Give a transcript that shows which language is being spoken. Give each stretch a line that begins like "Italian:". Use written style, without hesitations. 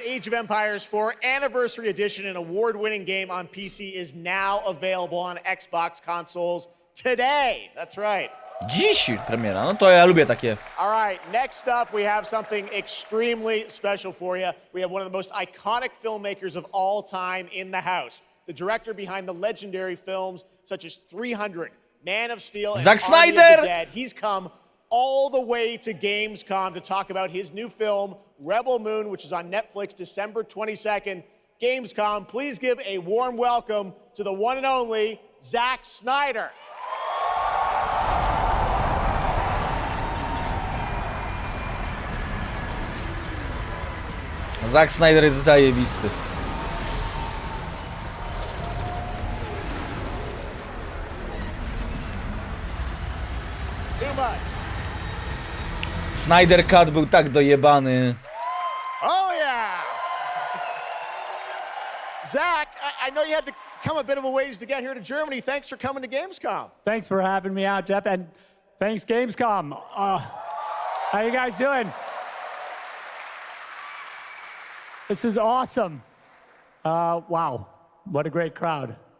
English: Age of Empires 4 Anniversary Edition, an award-winning game on PC, is now available on Xbox consoles today. That's right.
Polish: Dziś premiera, no to ja lubię takie.
English: All right, next up we have something extremely special for you. We have one of the most iconic filmmakers of all time in the house. The director behind the legendary films such as 300, Man of Steel, and Army of the Dead. He's come all the way to Gamescom to talk about his new film, Rebel Moon, which is on Netflix December 22nd. Gamescom, please give a warm welcome to the one and only Zack Snyder.
Polish: Zack Snyder jest zajebisty. Snyder Cut był tak dojebany.
English: Oh yeah! Zach, I know you had to come a bit of a ways to get here to Germany. Thanks for coming to Gamescom. Thanks for having me out, Jeff, and thanks Gamescom. How you guys doing? This is awesome. Wow, what a great crowd.